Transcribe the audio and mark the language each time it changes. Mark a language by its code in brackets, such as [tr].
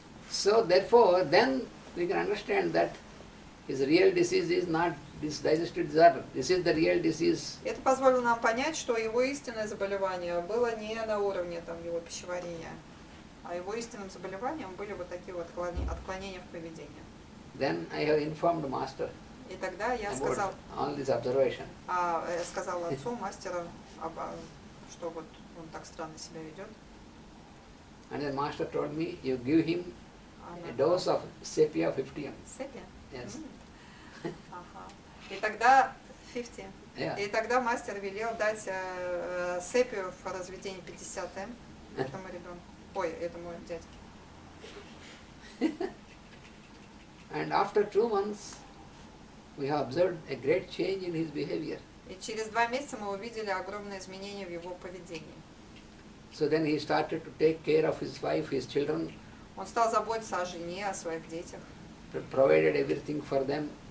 [en] So therefore, then we can understand that his real disease is not this digestive disorder. This is the real disease. [ru] Это позволило нам понять, что его истинное заболевание было не на уровне там, его пищеварения, а его истинным заболеванием были вот такие вот отклонения в поведении. [en] Then I have informed master [ru] И тогда я [en] about all this observation. [ru] сказал отцу, мастеру, что вот он так странно себя ведет. [en] And then master told me, you give him a dose of sepia 50. [ru] Сепия? [en] Yes. [ru] Ага. И тогда 50. [en] Yeah. [ru] И тогда мастер велел дать сепию в разведении 50 этому ребенку. Этому дядьке. [en] And after 2 months, we have observed a great change in his behavior. [ru] И через 2 месяца мы увидели огромные изменения в его поведении. [en] So then he started to take care of his wife, his children, [ru] Он стал заботиться о жене, о своих детях. [en] provided everything for them.